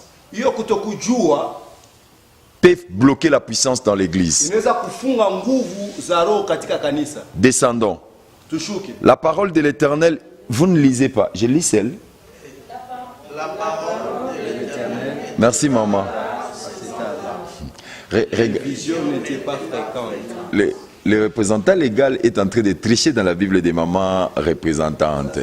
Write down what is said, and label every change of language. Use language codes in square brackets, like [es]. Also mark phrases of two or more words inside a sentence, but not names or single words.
[sw] Hiyo kutokujua [fr] peut bloquer la puissance dans l'Église. [sw] inaweza kufunga nguvu za roho katika kanisa. [fr] Descendons. [sw] Tushuke. [fr] La parole de l'Éternel, vous ne lisez pas. Je lis celle. Merci maman. Vision n'était pas fréquente. Le représentant légal est en train de tricher dans la Bible des mamans représentantes.